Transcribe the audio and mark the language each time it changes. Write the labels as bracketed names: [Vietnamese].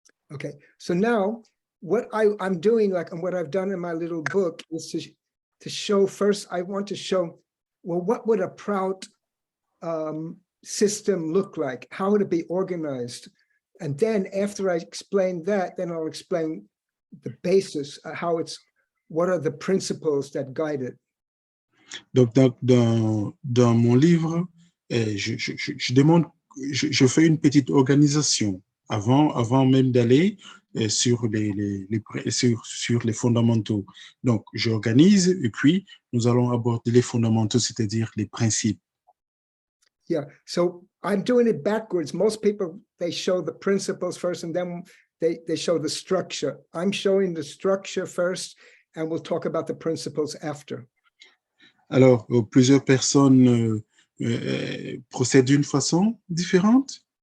[English] Okay, so now what I'm doing, like, and what I've done in my little book is to show first, I want to show, well, what would a Prout system look like? How would it be organized? And then after I explain that, then I'll explain the basis, what are the principles that guide it. [French] Donc, dans mon livre, je demande, je fais une petite organisation avant même d'aller sur les fondamentaux. Donc, j'organise et puis nous allons aborder les fondamentaux, c'est-à-dire les principes. [English] Yeah, so I'm doing it backwards. Most people, they show the principles first and then they show the structure. I'm showing the structure first and we'll talk about the principles after. [French] Alors, plusieurs personnes procèdent d'une façon différente.